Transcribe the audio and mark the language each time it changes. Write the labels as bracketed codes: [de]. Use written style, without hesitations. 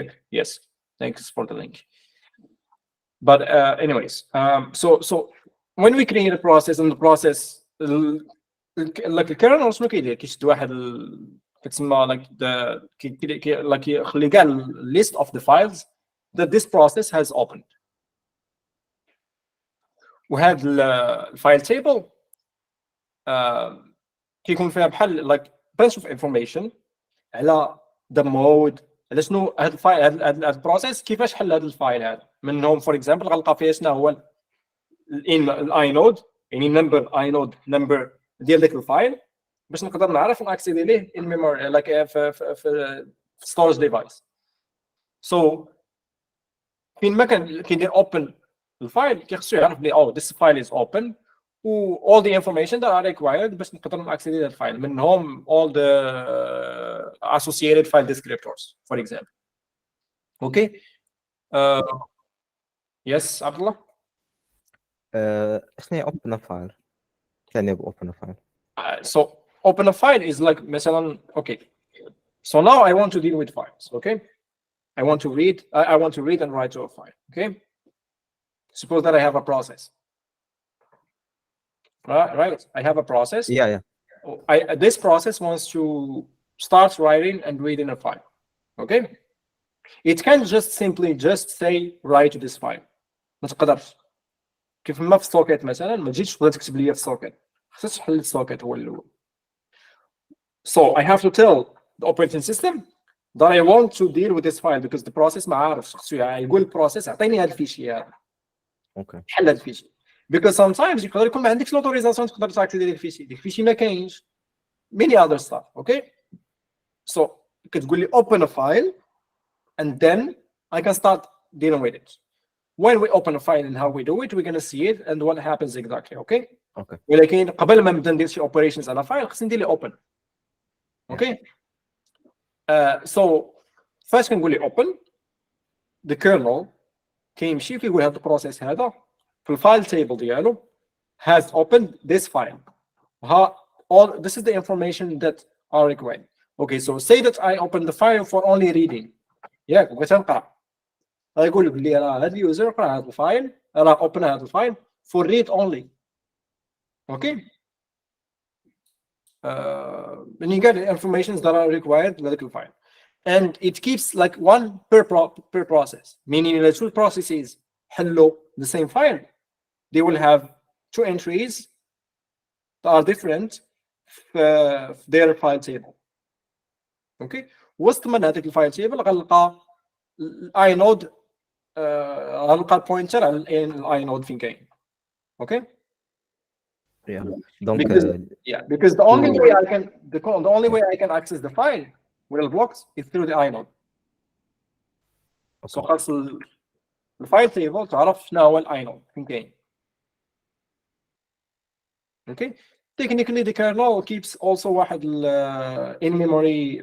[en] Yes, thanks for the link. But anyways, so when we create a process and the process like [ar] الكيرنل شنو كيدير؟ كيشد واحد [en] كتسمى like the like [ar] يخلي كاع [en] list of the files that this process has opened. [ar] وهاد الفايل تيبل كيكون فيها بحال [en] like bunch of information [ar] على the mode، على شنو هاد الفايل، هاد البروسيس كيفاش حل هاد الفايل هذا. منهم فور اكزامبل غنلقى فيها شنو هو الاينود، يعني نمبر اينود نمبر ديال داك الفايل باش نقدر نعرف ناكسيدي ليه الميموري لايك في ستورج ديفايس. سو فين ما كيدير اوبن الفايل كيخصو يعرف بلي [en] oh this file is open [ar] و [en] all the information that are required [ar] باش نقدر ناكسيدي هاد الفايل، منهم all the associated file descriptors [en] for example. Okay. Yes عبد الله. [ar] شنو هي open a file؟ يعني open a file. [en] So open a file is like [ar] مثلا [en] okay. So now I want to deal with files. Okay. I want to read and write to a file. Okay. Suppose that I have a process. Right. I have a process. Yeah. This process wants to start writing and reading a file. Okay. It can just simply say write to this file. [ar] ما تقدرش. كيف ما في السوكيت مثلا ما تجيش تقدر تكتب لي في السوكيت، خصك تحل السوكيت هو الاول. [en] So I have to tell the operating system that I want to deal with this file because the process [ar] ما عارفش، خصو يقول البروسيس اعطيني هذا الفيشي هذا. اوكي. حل هذا الفيشي. [en] Because sometimes [ar] يقدر يكون ما عندكش الاوتوريزاسيون تقدر تاكسيدي ديال الفيشي، ديك الفيشي ما كاينش. [en] Many other stuff. Okay. So [ar] كتقول لي [en] open a file and then I can start dealing with it. When we open a file and how we do it, we're going to see it and what happens exactly. Okay. [ar] ولكن قبل ما نبدا ندير شي operations على فايل خصني ندير لي open. [en] Okay. [ar] So first كنقول لي open the kernel كيمشي كيقول هذا البروسيس هذا في الفايل تيبل ديالو [en] has opened this file. All this is the information that are required. Okay, so say that I open the file for only reading. [ar] ياك بغيت نقرا، غيقول لك بلي راه هذا اليوزر قرا هذا الفايل، راه اوبن هذا الفايل [en] for read only. Okay. And you get the informations that are required [ar] لهذاك الفايل. [en] And it keeps like one per process, meaning that two processes حلوا the same file, they will have two entries that are different their file table. Okay. [ar] وسط من هذيك الفايل تيبل غنلقى الاينود، غنلقى البوينتر على الاينود فين كاين. [en] Okay. Yeah. Donc, because the only way I can access the file with the blocks is through the inode. [ar] So خاص الفايل تيبل تعرف شنو هو الاينود فين كاين. [en] Okay. Technically the kernel keeps also واحد in memory.